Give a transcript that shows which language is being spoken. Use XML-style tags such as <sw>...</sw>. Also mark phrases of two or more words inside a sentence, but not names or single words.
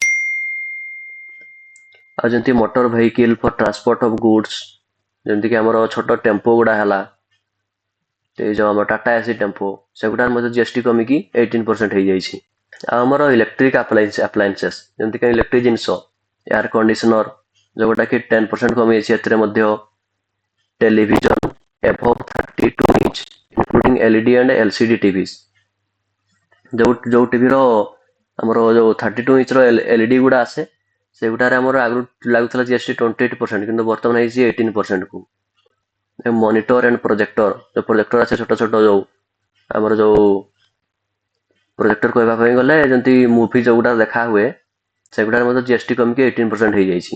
<or>ଆଉ ଯେମିତି</or> <en>motor vehicle for transport of goods,</en> <or>ଯେମିତିକି ଆମର ଛୋଟ ଟେମ୍ପୋ ଗୁଡା ହେଲା, ଏଇ ଯୋଉ ଆମର ଟାଟା ଏସି ଟେମ୍ପୋ, ସେଗୁଡାର ମଧ୍ୟ GST କମିକି 18% ହେଇଯାଇଛି। ଆଉ ଆମର</or> <en>electric appliances</en> <or>ଯେମିତିକି ଇଲେକ୍ଟ୍ରିକ ଜିନିଷ,</or> <en>air conditioner</en> <or>ଯୋଉଟା କି 10% କମିଯାଇଛି ଏଥିରେ ମଧ୍ୟ, ଟେଲିଭିଜନ</or> <en>above 32 inch including LED and LCD TVs,</en> <or>ଯୋଉ ଟିଭିର ଆମର ଯୋଉ 32 ଇଞ୍ଚର LED ଗୁଡା ଆସେ, ସେଗୁଡାରେ ଆମର ଆଗରୁ ଲାଗୁଥିଲା GST 28%, କିନ୍ତୁ ବର୍ତ୍ତମାନ ହେଇଛି 18% କୁ।</or> <en>monitor and projector,</en> <or>ଯୋଉ ପ୍ରୋଜେକ୍ଟର ଆସେ ଛୋଟ ଛୋଟ, ଯୋଉ ଆମର ଯୋଉ ପ୍ରୋଜେକ୍ଟର କହିବା ପାଇଁ ଗଲେ ଯେମିତି ମୁଭି ଯୋଉଗୁଡା ଦେଖା ହୁଏ, ସେଗୁଡାରେ ମଧ୍ୟ GST କମିକି 18% ହେଇଯାଇଛି।</or>